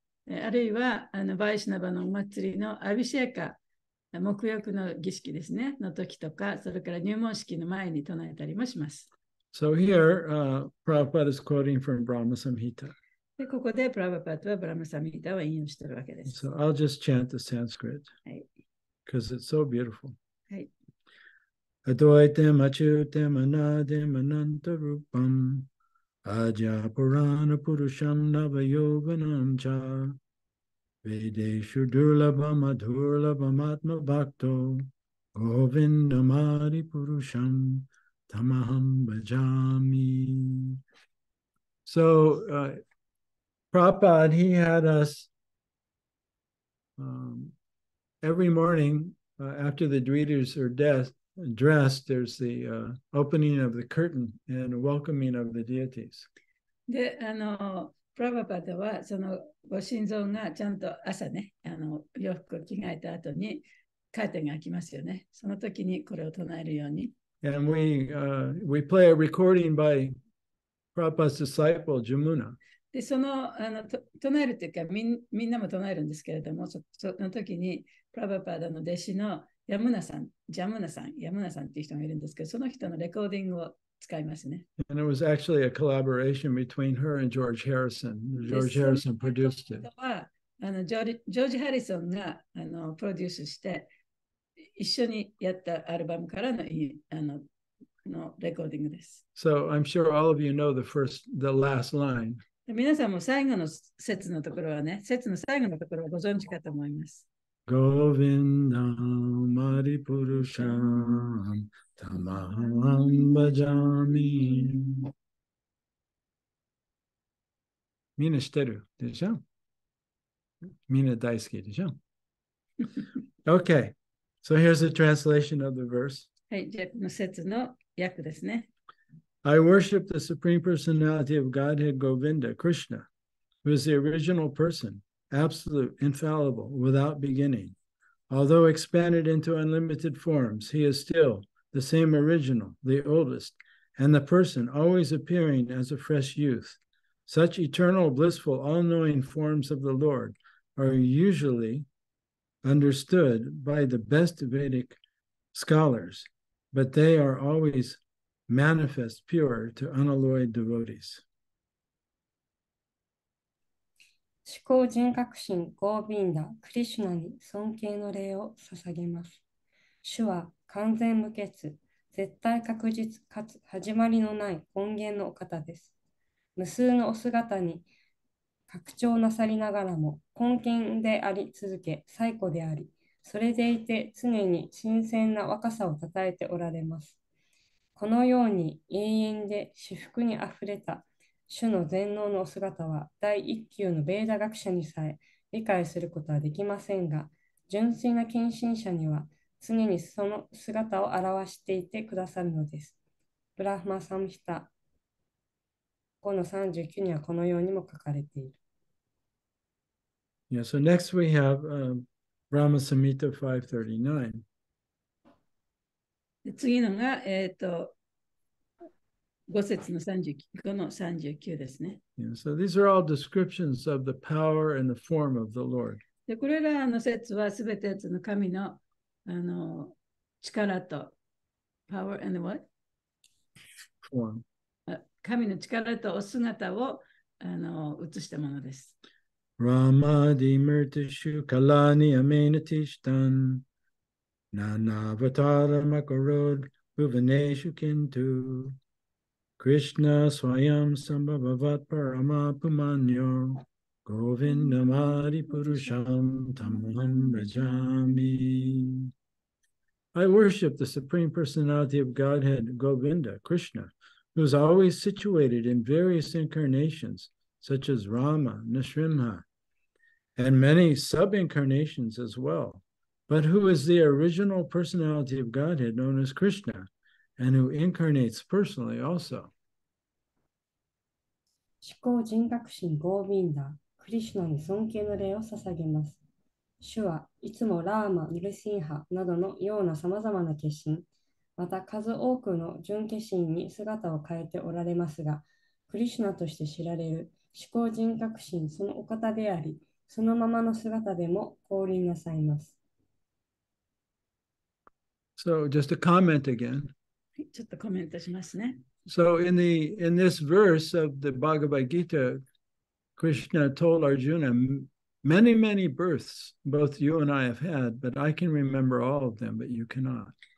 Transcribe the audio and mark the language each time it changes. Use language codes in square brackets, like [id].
[ja] あるいはバイシナバのお祭りのアビシェーカ、沐浴の儀式ですね、の時とか、それから入門式の前に唱えたりもします。 [en] So here, Prabhupada is quoting from Brahma Samhita. [ja] でここでプラバパットはブラマサミータを引用しているわけです。 [en] So I'll just chant the Sanskrit because it's so beautiful. [ja] はい。 [sa] Advaitam achyutam anadim anantarupam Aja Purana Purusham Navayoganam Cha Vedeshu Durlabham Adurlabham Atma Bhakto Govindamadi Purusham Tamaham Bhajami. [en] So Prabhupada, he had us every morning after the greeters are dressed, there's the opening of the curtain and welcoming of the deities. [ja] で、プラバパタはそのご神像がちゃんと朝ね、洋服を着替えた後にカーテンが開きますよね。その時にこれを唱えるように。 [en] And we play a recording by Prabhupada's disciple, Jamuna. [ja] で、唱えるというかみんなも唱えるんですけれども、その時に、プラバパダの弟子のジャムナさんっていう人がいるんですけど、その人のレコーディングを使いますね。 [en] And it was actually a collaboration between her and George Harrison. George Harrison produced it. [ja] ジョージ・ハリソンがプロデュースして、一緒にやったアルバムからのレコーディングです。 [en] So I'm sure all of you know the last line. [ja] 皆さんも最後の節のところはね、節の最後のところはご存知かと思います。 [sa] Govindam Maripurusham Tamaham Bhajami. [ja] みんな知ってるでしょ？みんな大好きでしょ？ [en] Okay, so here's the translation of the verse. [ja] はい、じゃあこの節の訳ですね。 [en] I worship the Supreme Personality of Godhead Govinda, Krishna, who is the original person, absolute, infallible, without beginning. Although expanded into unlimited forms, he is still the same original, the oldest, and the person always appearing as a fresh youth. Such eternal, blissful, all-knowing forms of the Lord are usually understood by the best Vedic scholars, but they are always manifest pure to unalloyed devotees. [ja] 思考人格心ゴービンダ、クリシュナに尊敬の礼を捧げます。主は完全無欠、絶対確実かつ始まりのない根源のお方です。無数のお姿に拡張なさりながらも根源であり続け、最古であり、それでいて常に新鮮な若さをたたえておられます。このように永遠で至福にあふれた主の全能のお姿は第一級のベーダ学者にさえ理解することはできませんが、純粋な献身者には常にその姿を表していてくださるのです。ブラフマサムヒタ5-39にはこのようにも書かれている。 [en] Yeah, so next we have Brahma Samhita 539. [ja] で次のが、5節の5の39ですね。 [en] Yeah, so these are all descriptions of the power and the form of the Lord. [ja] でこれらの説はすべてその神の、力と [en] power and what? Form. [ja] 神の力とお姿を映したものです。 [sa] Ramadi Murtishu Kalani Amenatishtan Nanavatara Makarod Bhuvaneshu Kintu Krishna Swayam Sambhavavat Paramapumanyo Govindamadi Purusham Tamaham Rajami. [en] I worship the Supreme Personality of Godhead, Govinda, Krishna, who is always situated in various incarnations, such as Rama, Nrsimha, and many sub-incarnations as well, but who is the original personality of Godhead known as Krishna, and who incarnates personally also. [ja] 思考人格心ゴービンダ、クリシュナに尊敬の礼を捧げます。主はいつもラーマ、ヌルシンハなどのようなさまざまな化身、また数多くの準化身に姿を変えておられますが、クリシュナとして知られる思考人格心そのお方であり、そのままの姿でも降臨なさいます。 [en] So just a comment again. [ja] ちょっとコメントしますね。 [en] So in this verse of the Bhagavad Gita, Krishna told Arjuna, many births, both you and I have had, but I can remember all of them, but you cannot.